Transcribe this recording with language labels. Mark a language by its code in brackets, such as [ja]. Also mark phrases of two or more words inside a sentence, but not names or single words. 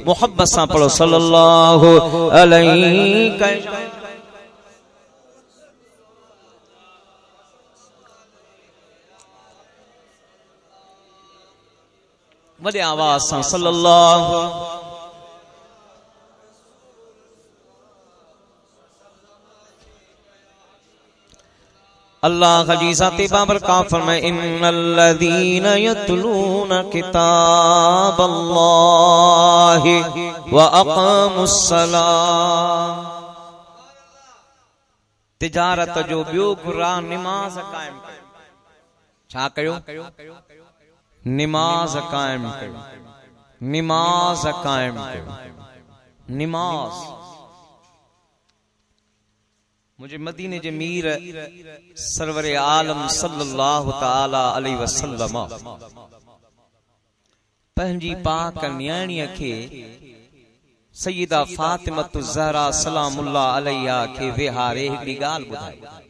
[sd] मोहब्बत सां पढ़ो [ar] صلى الله عليه [sd] वॾे आवाज़ सां सल्लल्लाहु। अल्लाह जी ज़ात बाबरकत फरमाए [ar] إن الذين يتلون كتاب الله وأقاموا الصلاة. [sd] तिजारत जो ॿियो क़ुरान निमाज़ कायम कयो। छा कयो? निमाज़ कायम कयो, निमाज़ कायम कयो, निमाज़। मुझे मदीने जे मीर सरवर आलम [ar] صلى الله تعالى عليه وسلم [sd] पंहिंजी पाक न्याणीअ खे सय्यदा फातिमतु ज़हरा [ar] سلام الله عليها [sd] खे विहारे हिकड़ी ॻाल्हि ॿुधाई।